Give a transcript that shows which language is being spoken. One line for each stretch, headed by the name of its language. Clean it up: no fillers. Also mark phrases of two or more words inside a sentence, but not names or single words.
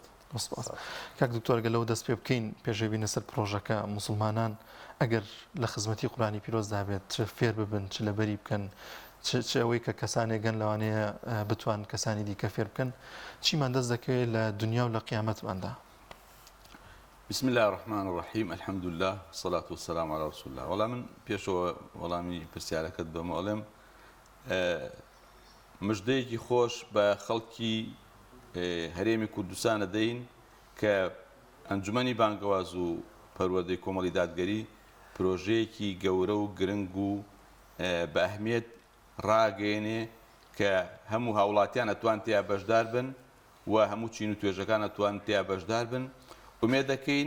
Central Kurdish: کاک دکتۆرگە لەو دەست پێ بکەین پێشەوی بینە سەر پرۆژەکە مسلمانان ئەگەر لە خزمەتی قورآنی پیرۆزدا بێت چ فێر ببن چ لەبەری بکەن چ ئەوەی کە کەسانێک گەن لەوانەیە بتوان کەسانی دیکە فێر بکەن چیمان دەست دەکەوێت لە دنیا و لە قیامەتماندا
Arabic: بسم الله الرحمن الرحيم الحمد لله والصلاة والسلام على رسول الله والله
Central Kurdish: من پێشەوە وەڵامی پرسیارەکەت بەمە ئەڵێم مژدەیەکی خۆش بە خەڵکی هەرێمی کوردستان دەدەین کە ئەنجومەنی بانگەواز و پەروەردەی کۆمەڵی دادگەری پرۆژەیەکی گەورە و گرنگ و بە ئەهمیێت ڕاگەێنێ کە هەموو هاوڵاتیان ئەتوان تیا بەشدار بن و هەموو چین و توێژەکان ئەتوان تیا بەشدار بن ئومێد دەکەین